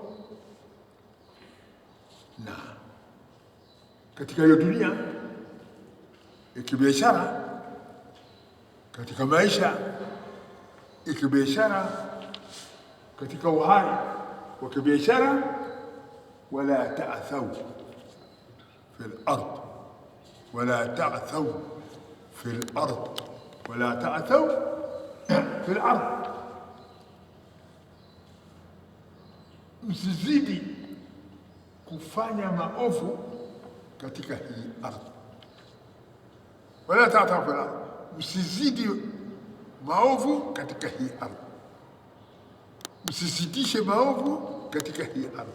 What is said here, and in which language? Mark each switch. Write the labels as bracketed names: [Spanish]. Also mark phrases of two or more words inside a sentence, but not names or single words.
[Swahili] Na katika hiyo dunia ya kibiashara, katika maisha ya kibiashara, katika uhai wa kibiashara, [Arabic] ولا تعثوا في الأرض, ولا تعثوا في الأرض, ولا تعثوا في الأرض. [Swahili] Msizidi kufanya maovu katika hii ardhi. [Arabic] ولا تعثوا في الأرض, [Swahili] msizidi maovu katika hii ardhi. Msizidishe maovu katika hii ardhi.